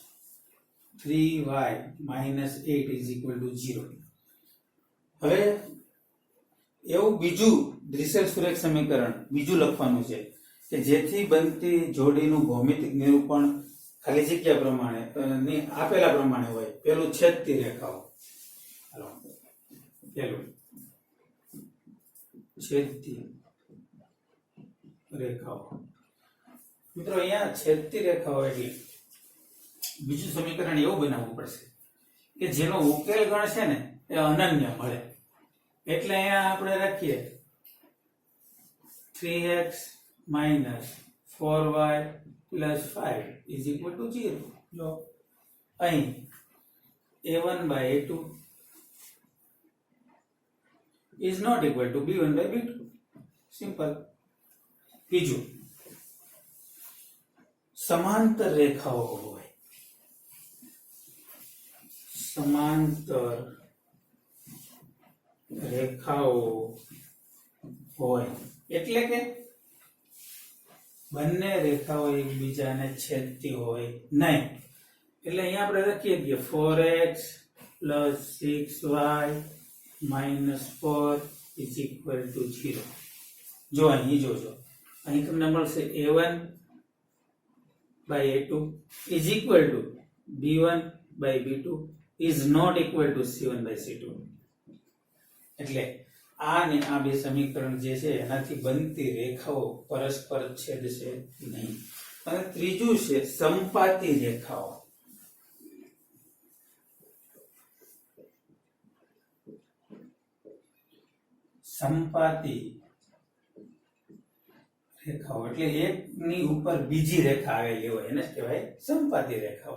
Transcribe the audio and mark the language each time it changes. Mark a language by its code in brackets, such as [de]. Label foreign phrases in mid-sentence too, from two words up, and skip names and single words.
[en] 3y minus 8 is equal to 0. [gu] હવે એવું બીજું દ્વિસર સુરેખ સમીકરણ બીજું લખવાનું છે કે જેથી બનતી જોડીનું ભૌમિતિક નિરૂપણ ખાલી જગ્યા પ્રમાણે આપેલા પ્રમાણે હોય. પેલું છેદતી રેખાઓ. પેલું છેદતી રેખાઓ. મિત્રો અહીંયા છેદતી રેખાઓ એટલે બીજું સમીકરણ એવું બનાવવું પડશે કે જેનો ઉકેલ ગણ છે ને એ અનન્ય મળે. એટલે અહીંયા આપણે રાખીએ [en] 3x minus 4y plus 5 is equal to 0. [gu] જો અહીં [en] a1 by a2 is not equal to b1 by b2. [gu] સિમ્પલ. બીજું સમાંતર રેખાઓ હોય, સમાંતર રેખાઓ હોય એટલે કે બંને રેખાઓ એકબીજાને છેદતી હોય નહીં. એટલે અહીંયા આપણે લખીએ કે [en] 4x plus 6y minus 4 is equal to 0. [gu] જો અહીં જોજો, અહીં તમને મળશે [en] a1 by a2 is equal to b1/b2 is not equal to c1/c2. [gu] એટલે આ ને આ બે સમીકરણ જે છે એનાથી બનતી રેખાઓ પરસ્પર છેદશે નહીં. અને ત્રીજું છે સંપાતી રેખાઓ. સંપાતી રેખાઓ એટલે એકની ઉપર બીજી રેખા આવેલી હોય એને કહેવાય સંપાતી રેખાઓ.